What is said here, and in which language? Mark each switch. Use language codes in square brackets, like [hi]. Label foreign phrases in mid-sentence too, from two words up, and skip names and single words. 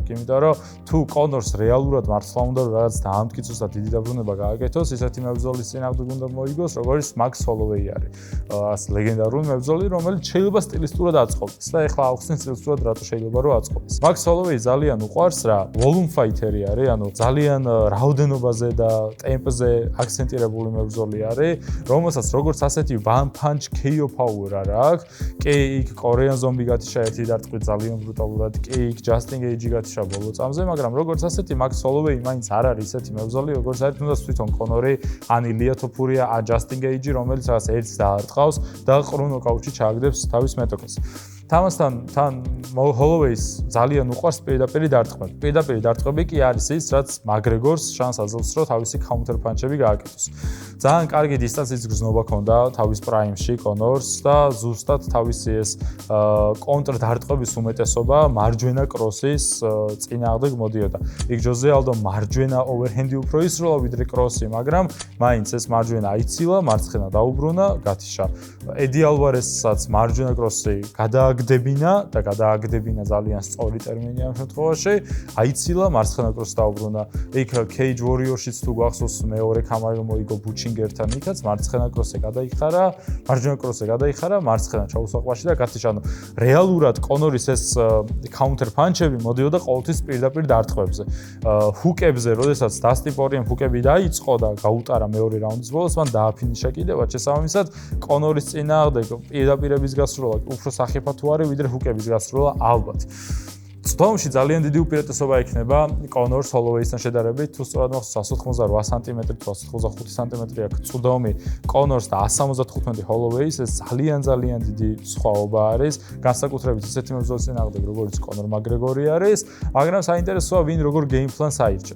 [ka] იმიტომ რომ თუ კონორს რეალურად მართლა უნდა რაღაც დაამტკიცოს და დიდი დაბრუნება გააკეთოს, ისეთი მებრძოლის წინააღმდეგ უნდა მოიგოს, როგორც მაქს ჰოლოვეი არის. ას ლეგენდარული მებრძოლი, რომელიც შეიძლება სტილისტურად აწყობდეს და ეხლა ახსნით სტილისტურად რატო შეიძლება რომ აწყობდეს. მაქს ჰოლოვეი ძალიან უყვარს რა, [en] volume fighter [ka] არის, ანუ ძალიან რაოდენობაზე და ტემპზე აქცენტირებული მებრძოლი არის, რომელსაც როგორც ასეთი [en] one punch KO power [ka] არ აქვს. კი იქ კორეან ზომბი გათიშა ერთი დარტყმით ძალიან ბრუტალურად, კი იქ ჯასტინ გეიჯი გათიშა ბოლო წამზე, მაგრამ როგორც ასეთი მაქს ჰოლოვეი მაინც არ არის ისეთი მებრძოლი, როგორც არის თუნდაც თვითონ კონორი, ან ილია თოფურია, ან ჯასტინ გეიჯი, რომელიც რაღაც ერთს დაარტყავს და ყრუ ნოკაუტში ჩააგდებს თავის მეტოქეს. თამასთან თან ჰოლოვეის ძალიან უყვარს პირდაპირი დარტყმები. პირდაპირი დარტყმები კი არის ის, რაც მაკგრეგორს შანსს აძლევს, რომ თავისი [en] counter punch- [ka] ები გააკეთოს. ძალიან კარგი დისტანციის გრძნობა ჰქონდა თავის პრაიმში კონორს და ზუსტად თავისი ეს კონტრ დარტყმების უმეტესობა მარჯვენა კროსის წინააღმდეგ მოდიოდა. იქ ჯოზე ალდო მარჯვენა ოვერჰენდი უფრო ისროლა ვიდრე კროსი, მაგრამ მაინც ეს მარჯვენა აიცილა, მარცხენა დაუბრუნა, გათიშა. ედი ალვარესაც მარჯვენა კროსი გადააგდებინა ძალიან სწორი ტერმინია ამ შემთხვევაში, აიცილა, მარცხენა კროსს დაუბრუნა. იქ Cage Warrior-შიც თუ გახსოვს მეორე კამარი მოიგო ბუჩინგერთან იქაც, მარცხენა კროსზე გადაიხარა, მარჯვენა კროსზე გადაიხარა, მარცხენა ჩაუსაყვაში და გათიშა. რეალურად კონორის ეს [en] counter punch- [ka] ები მოდიოდა ყოველთვის პირდაპირ დარტყმებზე. ჰუკებზე, როდესაც დასტინ პორიემ ჰუკები დაიწყო და გაუტარა მეორე რაუნდის ბოლოს, მან დააფინიშა კიდევაც შესაბამისად კონორის წინააღმდეგ პირდაპირების გასროლა უფრო სახიფათო არის ვიდრე ჰუკების გასროლა ალბათ. წვდომში ძალიან დიდი უპირატესობა ექნება კონორს ჰოლოვეისთან შედარებით, თუ სწორად მახსოვს 188 სანტიმეტრი, 185 სანტიმეტრი აქვს წვდომი კონორს და 175 ჰოლოვეის, ეს ძალიან დიდი სხვაობა არის, განსაკუთრებით ისეთი მებრძოლის წინააღმდეგ, როგორც კონორ მაკგრეგორი არის, მაგრამ საინტერესოა ვინ როგორ [en] game plan- [ka] ს აირჩევს.